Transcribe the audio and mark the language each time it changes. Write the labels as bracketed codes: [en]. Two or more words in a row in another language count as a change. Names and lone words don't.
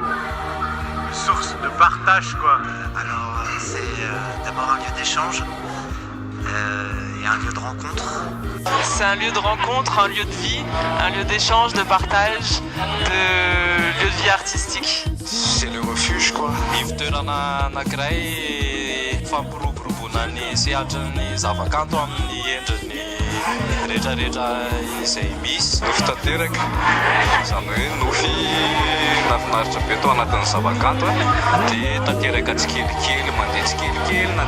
[fr] Une source de partage quoi. Alors c'est d'abord un lieu d'échange et un lieu de rencontre. C'est un lieu de rencontre, un lieu de vie, un lieu d'échange, de partage, de lieu de vie artistique. C'est le refuge quoi. [mg] Ivitoerana anankiray fampiroboroboana ny sehatran'ny zavakanto amin'ny endriny rehetrarehetra izay misy. Nofy tanteraka, izany hoe nofy nafinaritra be tao anatin'ny zavakanto dia tanteraka tsikelikely, mandeha tsikelikely, na